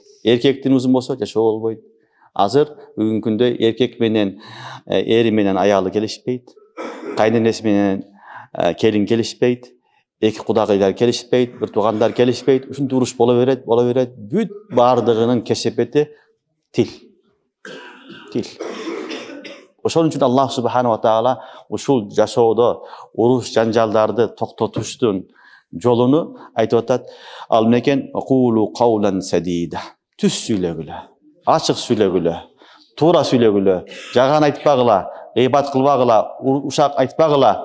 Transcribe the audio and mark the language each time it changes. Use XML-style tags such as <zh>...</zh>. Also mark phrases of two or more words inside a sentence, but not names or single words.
<ky>Эркектин узун болсо жашоо болбойт. Азыр бүгүнкү күндө эркек менен эри менен аялы келишпейт. Кайненеси менен келин келишпейт. Эки кудагыйлар келишпейт, бир туугандар келишпейт. Ушунтип уруш боло берет. Бүт бардыгынын кесепети тил. Тил. Ошон үчүн Аллах</ky> <ar>سبحانه وتعالى</ar> <ky>ушул жашоодо уруш жанжалдарды токтотуштун жолуну айтып атат. Ал менен</ky> <ar>قولوا قولا سديدا.</ar> <ky>Түз сүйлөгүлө, ачык сүйлөгүлө, туура сүйлөгүлө, жаган айтпагыла, гыйбат кылбагыла, ушак айтпагыла.</ky>